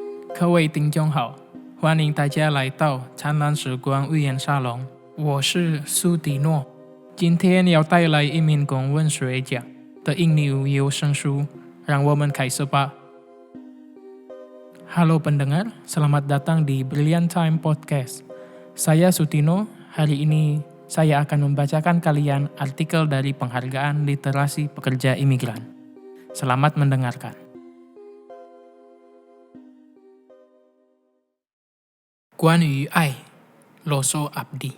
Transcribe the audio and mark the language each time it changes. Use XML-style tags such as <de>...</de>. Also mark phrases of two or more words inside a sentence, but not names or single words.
<zh>各位听众好，欢迎大家来到灿烂时光寓言沙龙，我是苏迪诺。今天要带来一名公文学家的印尼有声书，让我们开始吧。</zh> <id>Halo pendengar, selamat datang di Brilliant Time Podcast. Saya Sutino, hari ini saya akan membacakan kalian artikel dari Penghargaan Literasi Pekerja Imigran. Selamat mendengarkan.</id> <zh>关于爱 Loso Abdi.</zh>